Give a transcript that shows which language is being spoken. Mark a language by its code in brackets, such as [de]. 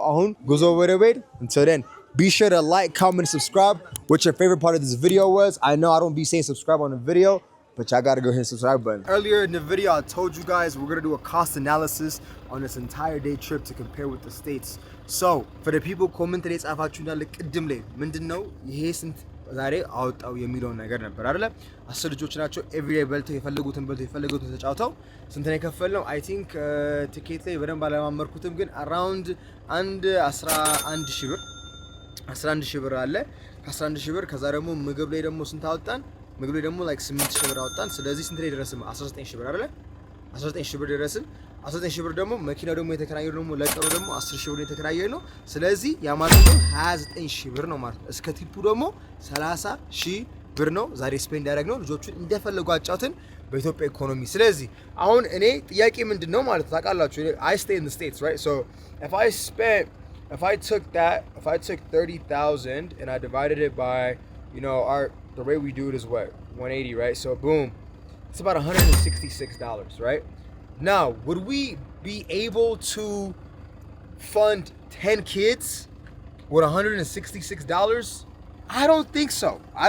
[am] አሁን ጉዞ ወደ ቤት። [en] Until then, be sure to like, comment, and subscribe. What your favorite part of this video was. I know I don't be saying subscribe on the video, but y'all gotta go hit the subscribe button. Earlier in the video, I told you guys we're gonna do a cost analysis on this entire day trip to compare with the States. So, for the people commenting [am] ጻፋችሁ እንዳለ ቅድም ላይ ምንድነው ይሄ ስንት ዛሬ አወጣው የሚለው ነገር ነበር አይደለ? 10 ልጆች ናቸው። ኤቭሪዴይ በልተው የፈለጉትን ተጫውተው ስንት ነው የከፈልነው? [en] አይ ቲንክ [am] ቲኬት ላይ በደንብ አለማመርኩትም፣ ግን አራውንድ 11 ሺህ ብር አለ። ከ11 ብር ከዛ ደግሞ ምግብ ላይ ደግሞ ስንት አወጣን? ምግብ ላይ ደግሞ like 8 ብር አወጣን። ስለዚህ ስንት ላይ ደረስን? 19 ብር አይደለ? 19 ብር ደረስን። 19 ብር ደግሞ መኪናው ደግሞ የተከራየው ደግሞ ለቀሩ ደግሞ 10 ብር የተከራየው ነው። ስለዚህ ያ ማለት ነው 29 ብር ነው ማለት ነው። እስከ ቲፑ ደግሞ 30 ብር ነው ዛሬ ስፔንድ ያደረግነው። ልጆቹን እንደፈለጉ አጫውተን በኢትዮጵያ ኢኮኖሚ። ስለዚህ አሁን እኔ ጥያቄ ምንድነው ማለት ታውቃላችሁ፣ [en] I stay in the States, right? So if I took 30,000 and I divided it by, you know, the way we do it is what? 180, right? So boom, it's about $166, right? Now, would we be able to fund 10 kids with $166? I don't think so.